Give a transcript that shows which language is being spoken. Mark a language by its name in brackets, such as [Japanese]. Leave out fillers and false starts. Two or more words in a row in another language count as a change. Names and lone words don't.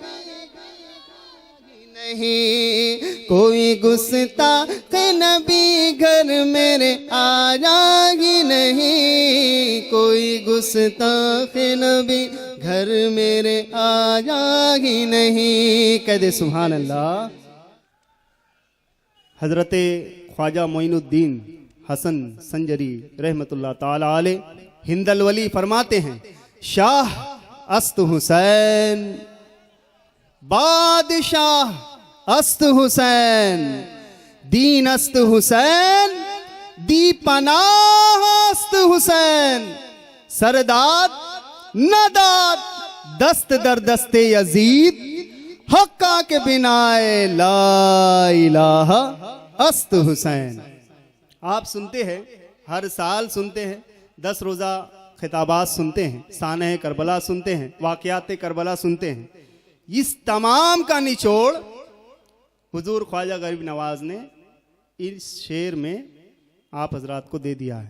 [Urdu] نہیں، کوئی گستاخ نبی گھر میرے آیا ہی نہیں، کوئی گستاخ نبی گھر میرے آیا ہی نہیں۔ کہہ دے [Arabic] سبحان اللہ۔ [Urdu] حضرت خواجہ معین الدین حسن سنجری [Arabic] رحمت اللہ تعالی علیہ [Urdu] ہند الولی فرماتے ہیں، [Persian] شاہ است حسین، بادشاہ است حسین، دین است حسین، دی پناہ است حسین، سرداد نداد دست در دست یزید، حقا کے بنائے لا الہ است حسین۔ [Urdu] آپ سنتے ہیں، ہر سال سنتے ہیں، 10 روزہ خطابات سنتے ہیں، سانح کربلا سنتے ہیں، واقعات کربلا سنتے ہیں۔ اس تمام کا نچوڑ حضور خواجہ غریب نواز نے اس شعر میں آپ حضرات کو دے دیا ہے۔